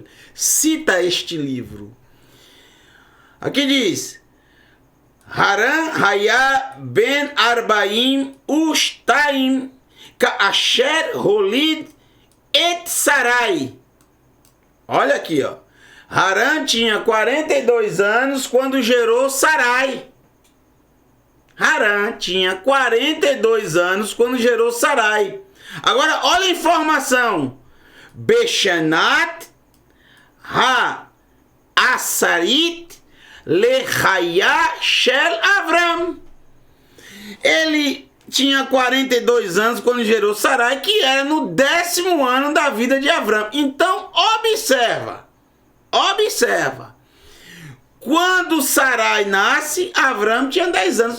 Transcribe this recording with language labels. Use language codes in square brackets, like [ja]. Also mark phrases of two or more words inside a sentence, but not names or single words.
[pt] Cita este livro. Aqui diz: [he] הרן היה בן ארבעים ושתיים כאשר הוליד את שרי. [pt] Olha aqui, ó. Haran tinha 42 anos quando gerou Sarai. Haran tinha 42 anos quando gerou Sarai. Agora, olha a informação. [he] בשנת העשירית לחייו של אברם. [pt] Ele tinha 42 anos quando gerou Sarai, que era no 10º ano da vida de Avram. Então, observa. Quando Sarai nasce, Avram tinha 10 anos.